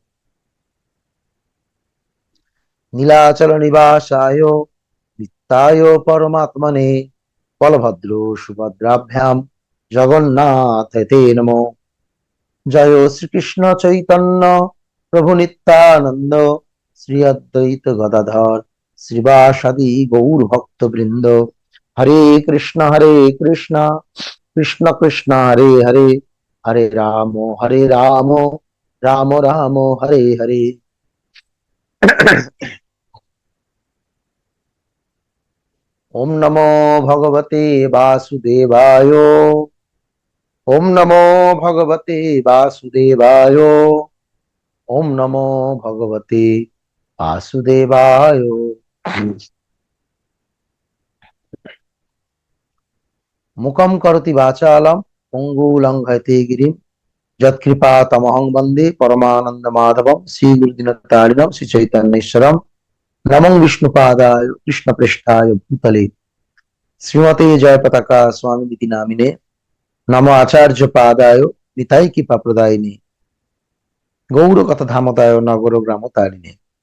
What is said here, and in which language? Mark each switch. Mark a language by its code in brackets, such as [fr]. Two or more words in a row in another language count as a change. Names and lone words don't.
[sa] নীলাচল নিবাসায় নিত্যায় পরমাত্মনে বলভদ্র সুভদ্রাভ্যাম জগন্নাথ তে নমো। জয় শ্রীকৃষ্ণ চৈতন্য প্রভু নিত্যানন্দ শ্রী অদ্বৈত গদাধর শ্রীবাসাদি গৌর ভক্ত বৃন্দ। হরে কৃষ্ণ কৃষ্ণ কৃষ্ণ হরে হরে, হরে রাম রাম রাম হরে হরে। ওম নমো ভগবতে বাসুদেবায়। ওম নমো ভগবতে বাসুদেবায়। ওম নমো ভগবতে বাসুদেবায়। মুখম করতি বাচালম পঙ্গুলঙ্ঘয়তে গিরিম যৎকৃপা তমহং বন্দে পরমানন্দ মাধবম শ্রী গুরুদিনতারিণম শ্রী চৈতন্যেশ্বরম। নমো বিষ্ণুপাদায় কৃষ্ণ পৃষ্ঠায় ভূতলে শ্রীমতে জয় পতাকা স্বামী নামিনে। নমো আচার্য পাদায় নিতাই কৃপা প্রদায়িনে গৌর কথা ধামতায় নগর গ্রাম তারিণে।